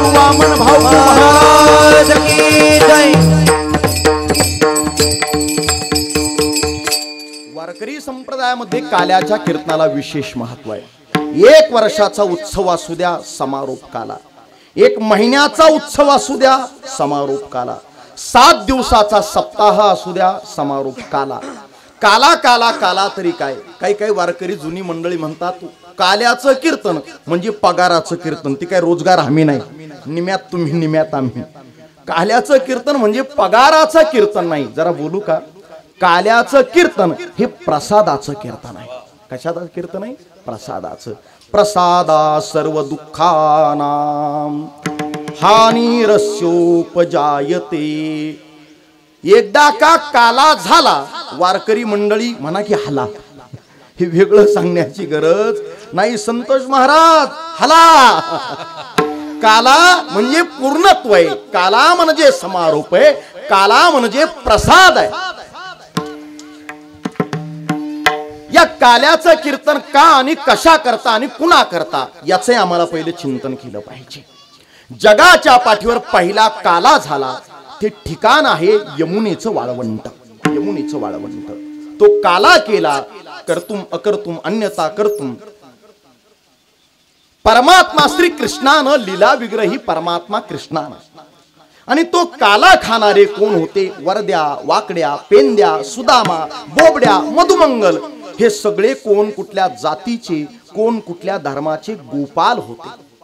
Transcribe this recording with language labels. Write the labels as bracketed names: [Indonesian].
[Marathi] वामन भाऊ महाराज की जय. वारकरी संप्रदायामध्ये काल्याच्या कीर्तनाला विशेष महत्व आहे. 1 वर्षाचा उत्सव असू द्या, समारोप काला. 1 महिन्याचा उत्सव असू द्या, समारोप काला. 7 दिवसाचा सप्ताह असू द्या, समारोप काला. काला काला काला तरी काय. काही काही वारकरी जुनी मंडळी म्हणतात काल्याचं कीर्तन म्हणजे पगाराचं कीर्तन. ती काय रोजगार हमी नाही, निम्यात तुम्ही निम्यात आम्ही. काल्याचं कीर्तन म्हणजे पगाराचं कीर्तन नाही. जरा बोलू का? काल्याचं कीर्तन हे प्रसादाचं कीर्तन आहे. कशाचं कीर्तन आहे? प्रसादाचं. [Sanskrit] प्रसादा सर्व दुःखानां हानिरस्योपजायते. [Marathi] एकदा का काला झाला, वारकरी मंडळी म्हणा की हला. हे वेगळं सांगण्याची गरज नाही. संतोष महाराज हला. काला म्हणजे पूर्णत्व आहे, काला म्हणजे समारोप आहे, काला म्हणजे प्रसाद आहे. या काल्याचं कीर्तन का आणि कशा करता आणि कुणा करता याचे आम्हाला पहिले चिंतन केलं पाहिजे. जगाच्या पाठीवर पहिला काला झाला ते ठिकाण आहे यमुनेचं वाळवंट. यमुनेचं वाळवंट. तो काला केला [Sanskrit] कर्तुम अकर्तुम अन्यथा कर्तुम. [Marathi] परमात्मा श्री कृष्णानं लीला विग्रही परमात्मा कृष्णानं, आणि तो काला खाणारे कोण होते? वरद्या, वाकड्या, पेंद्या, सुदामा, बोबड्या, मधुमंगल हे सगळे कोण कुठल्या जातीचे, कोण कुठल्या धर्माचे गोपाल होते.